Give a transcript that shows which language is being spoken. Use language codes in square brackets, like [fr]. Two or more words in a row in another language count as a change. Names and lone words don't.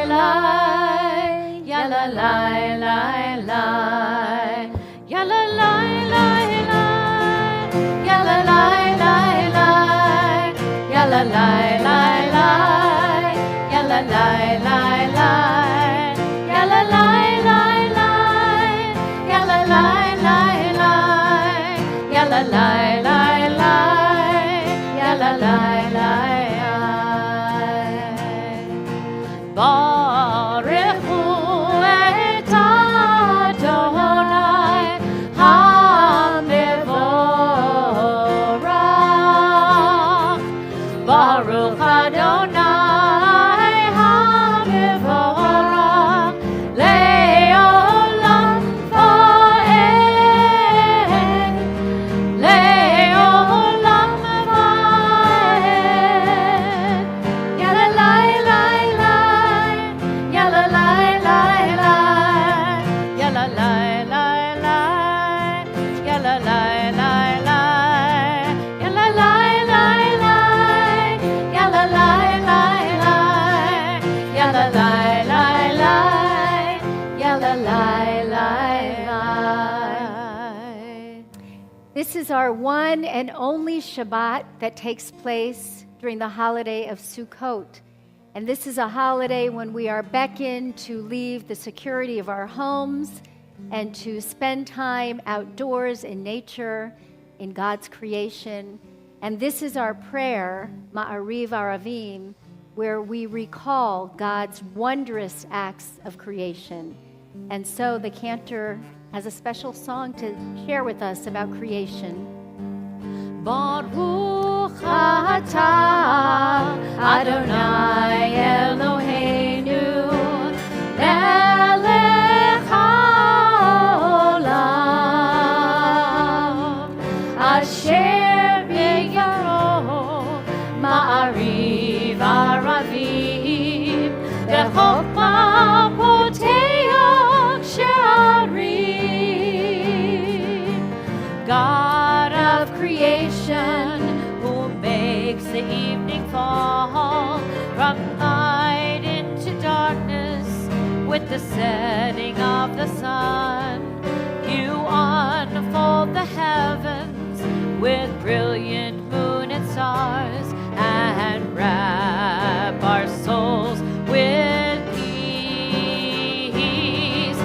[he] la, ya la la la la, ya la la la la, ya la la la la, ya la la la la, ya la la la la, ya la la la la, ya la la la la, ya la la la la, ya la la la. ברוך הוא את אדני המבורך. ברוך אדני המבורך לעולם ועד, לעולם ועד. Ya la la la la, ya la la la la, ya la la la la, ya la la la la, ya la la la la, ya la la la la, ya la la la la, ya la la la la. [en] This is our one and only Shabbat that takes place during the holiday of Sukkot. And this is a holiday when we are beckoned to leave the security of our homes and to spend time outdoors in nature, in God's creation. And this is our prayer, [he] מעריב ערבים, [en] where we recall God's wondrous acts of creation. And so the cantor has a special song to share with us about creation. [he] ברוך אתה אדני אלהינו מלך העולם אשר ביארו מעריב ערבים וחכמה פותח שערים. [en] God of creation, who makes the evening fall from night into darkness with the setting of the sun. You unfold the heavens with brilliant moon and stars and wrap our souls with peace.